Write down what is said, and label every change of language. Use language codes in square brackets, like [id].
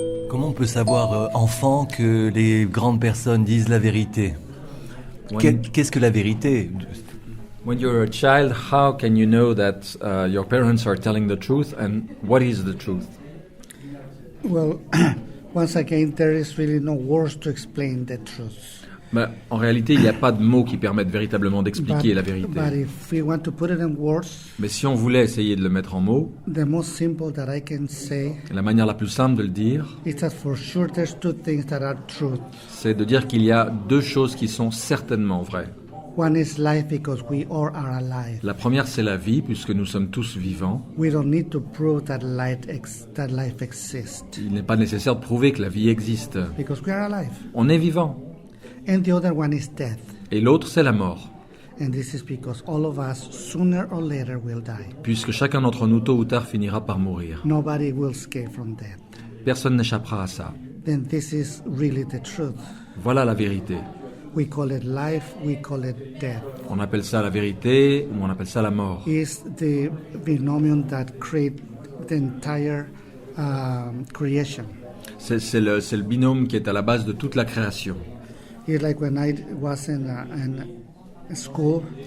[fr] Comment on peut savoir, enfant, que les grandes personnes disent la vérité? Qu'est-ce que la vérité? [en] When you're a child, how can you know that your parents are telling the truth, and what is the truth? Well, once again, there is really no words to explain the truth. [fr] Ben, en réalité, il n'y a pas de mots qui permettent véritablement d'expliquer la vérité. [en] But if we want to put it in words, [fr] Mais si on voulait essayer de le mettre en mots, [en] the most simple that I can say [fr] la manière la plus simple de le dire, [en] is that for sure there's two things that are truth. [fr] c'est de dire qu'il y a deux choses qui sont certainement vraies. [en] One is life because we all are alive. [fr] La première, c'est la vie, puisque nous sommes tous vivants. [en] We don't need to prove that life exists [fr] Il n'est pas nécessaire de prouver que la vie existe. [en] because we are alive. [fr] On est vivant. [en] And the other one is death. [fr] Et l'autre, c'est la mort, [en] And this is because all of us, sooner or later, will die. [fr] puisque chacun d'entre nous, tôt ou tard, finira par mourir. [en] Nobody will escape from death. [fr] Personne n'échappera à ça. [en] Then this is really the truth. [fr] Voilà la vérité. [en] We call it life, we call it death. [fr] On appelle ça la vérité, ou on appelle ça la mort. [en] It's the phenomenon that creates the entire creation. [fr] C'est le binôme qui est à la base de toute la création. [en] It's like when I was in school,